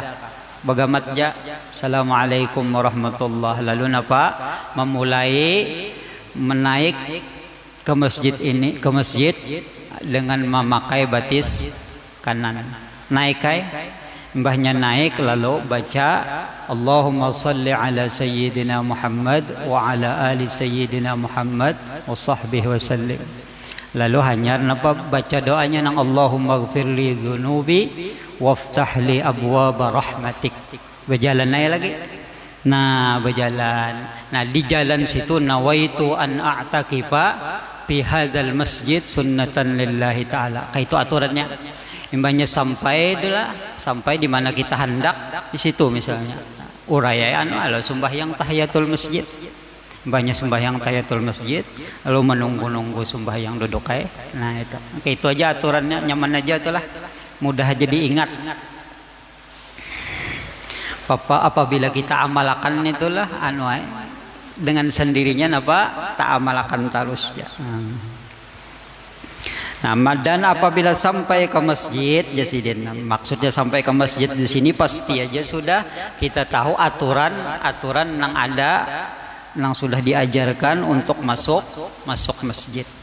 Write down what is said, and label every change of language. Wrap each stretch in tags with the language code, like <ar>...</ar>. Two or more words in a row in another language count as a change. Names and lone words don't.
<bjn>Bagamat ja,</bjn> <ar>السلام عليكم ورحمة الله.</ar> <bjn>Lalu napa? Memulai menaik ke masjid ini, ke masjid dengan memakai batis kanan. Naik kai, mbahnya naik lalu baca</bjn> <ar>اللهم صل على سيدنا محمد وعلى آل سيدنا محمد وصحبه وسلم.</ar> <bjn>Lalu hanya napa baca doanya nang</bjn> <ar>اللهم اغفر لي ذنوبي وافتح لي أبواب رحمتك.</ar> <bjn>Berjalan naik lagi. Nah berjalan. Nah di jalan situ</bjn> <ar>نويت أن أعتكف في هذا المسجد سنة لله تعالى.</ar> <bjn>Itu aturannya. Imbahnya sampai itulah, sampai di mana kita hendak di situ misalnya. Urayaan lalu sembahyang</bjn> <ar>تحية المسجد.</ar> <bjn>Imbahnya sembahyang</bjn> <ar>تحية المسجد,</ar> <bjn>lalu menunggu-nunggu sembahyang duduk kai. Nah itu aja aturannya, nyaman aja itulah. Mudah aja diingat. Papa apabila kita amalkan itulah dengan sendirinya apa? Tak amalkan terus ya. Nah, dan apabila sampai ke masjid, jasidin, maksudnya sampai ke masjid di sini pasti aja sudah kita tahu aturan yang ada, yang sudah diajarkan untuk masuk masjid.</bjn>